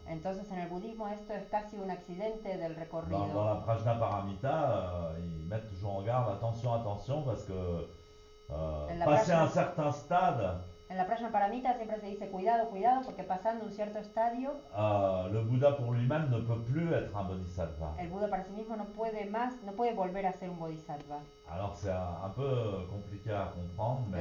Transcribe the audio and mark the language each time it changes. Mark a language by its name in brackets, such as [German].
[Spanish] Entonces en el budismo esto es casi un accidente del recorrido. [French] Dans la Prajnaparamita, ils mettent toujours en garde, attention, parce que passer un certain stade, [Spanish] En la Prajnaparamita siempre se dice cuidado, porque pasando un cierto estadio, [French] le Bouddha pour lui-même ne peut plus être un bodhisattva. [Spanish] el Buda para sí mismo no puede volver a ser un bodhisattva. [French] Alors c'est un peu compliqué à comprendre, mais